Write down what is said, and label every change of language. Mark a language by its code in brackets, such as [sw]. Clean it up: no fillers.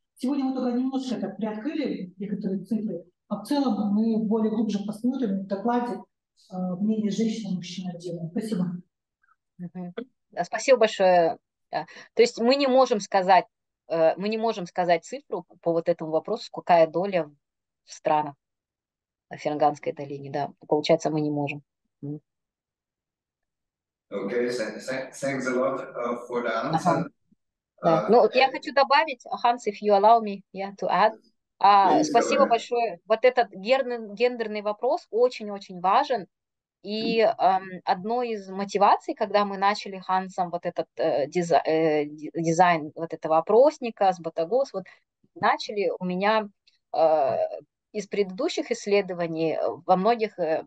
[ru] Сегодня мы только немножко так приоткрыли некоторые цифры, а в целом мы более глубже посмотрим в докладе мнение женщин и мужчин отдельно. Спасибо. Спасибо большое. То есть мы не можем сказать цифру по вот этому вопросу, какая доля в странах Ферганской долины. Да, получается, мы не можем. [en] Okay, thanks a lot for the answer. [ru] Да. Ну, я хочу добавить, [en] Hans, if you allow me to add. [ru] Спасибо большое. Вот этот гендерный вопрос очень-очень важен. И одной из мотиваций, когда мы начали Хансом вот этот дизайн вот этого опросника с Ботагос, вот начали у меня из предыдущих исследований во многих